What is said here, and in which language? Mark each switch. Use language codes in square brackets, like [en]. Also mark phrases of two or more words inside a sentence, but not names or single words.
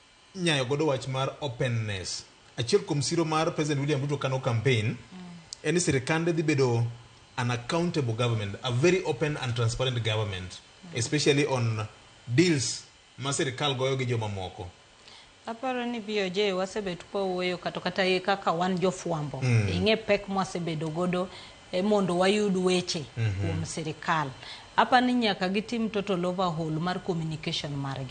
[luo] nyayo godo wach mar openness. Achiel kuom siro mar President William Ruto kano campaign, en sirkande dhi bedo [en] an accountable government, a very open and transparent government, [luo] especially on deals ma sirkal goyo gi joma moko. Aparo ni BOJ wasebedo kwa uweyo kata kaka wan jofuambo. Inge pek mwasebedo godo mondo wayud weche kuom sirkal. Apa ni nyaka gitim [en] total overhaul [luo] mar communication margi.